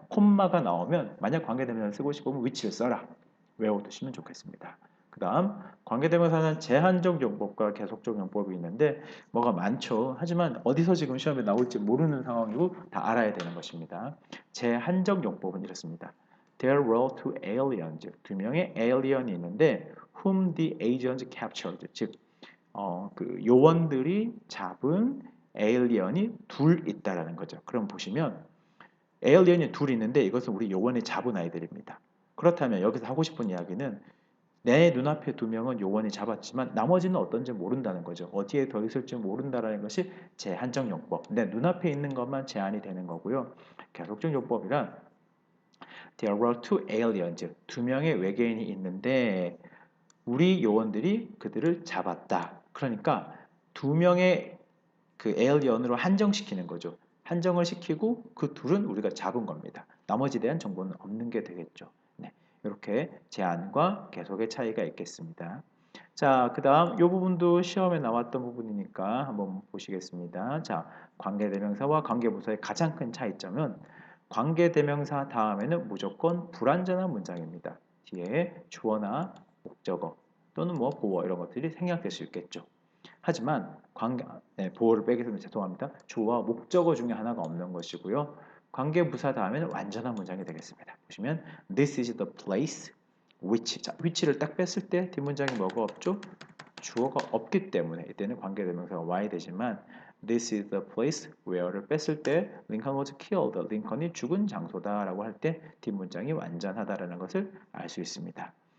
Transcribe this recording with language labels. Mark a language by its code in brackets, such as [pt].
[ko] 콤마가 나오면 만약 관계대명사를 쓰고 싶으면 위치를 써라. 외워두시면 좋겠습니다. 그 다음 관계대명사는 제한적 용법과 계속적 용법이 있는데 뭐가 많죠. 하지만 어디서 지금 시험에 나올지 모르는 상황이고 다 알아야 되는 것입니다. 제한적 용법은 이렇습니다. [en] There were two aliens. [ko] 두 명의 alien이 있는데 [en] whom the agents captured. [ko] 즉 그 요원들이 잡은 에일리언이 둘 있다라는 거죠. 그럼 보시면 에일리언이 둘 있는데 이것은 우리 요원이 잡은 아이들입니다. 그렇다면 여기서 하고 싶은 이야기는 내 눈앞에 두 명은 요원이 잡았지만 나머지는 어떤지 모른다는 거죠. 어디에 더 있을지 모른다라는 것이 제한적 용법. 내 눈앞에 있는 것만 제한이 되는 거고요. 계속적 용법이란 [en] There were two aliens. [ko] 두 명의 외계인이 있는데 우리 요원들이 그들을 잡았다. 그러니까 두 명의 그 에일리언으로 한정시키는 거죠. 한정을 시키고 그 둘은 우리가 잡은 겁니다. 나머지에 대한 정보는 없는 게 되겠죠. 네. 이렇게 제한과 계속의 차이가 있겠습니다. 자, 그 다음 이 부분도 시험에 나왔던 부분이니까 한번 보시겠습니다. 자, 관계대명사와 관계부사의 가장 큰 차이점은 관계대명사 다음에는 무조건 불완전한 문장입니다. 뒤에 주어나 목적어 또는 뭐 보어 이런 것들이 생략될 수 있겠죠. 하지만 보어를 빼겠습니다. 죄송합니다. 주어와 목적어 중에 하나가 없는 것이고요. 관계부사 다음에는 완전한 문장이 되겠습니다. 보시면 [en] This is the place which. [ko] 자, which를 딱 뺐을 때 뒷문장이 뭐가 없죠? 주어가 없기 때문에 이때는 관계대명사가 와야 되지만 [en] This is the place where [ko] 를 뺐을 때 [en] Lincoln was killed. [ko] 링컨이 죽은 장소다라고 할 때 뒷문장이 완전하다라는 것을 알 수 있습니다.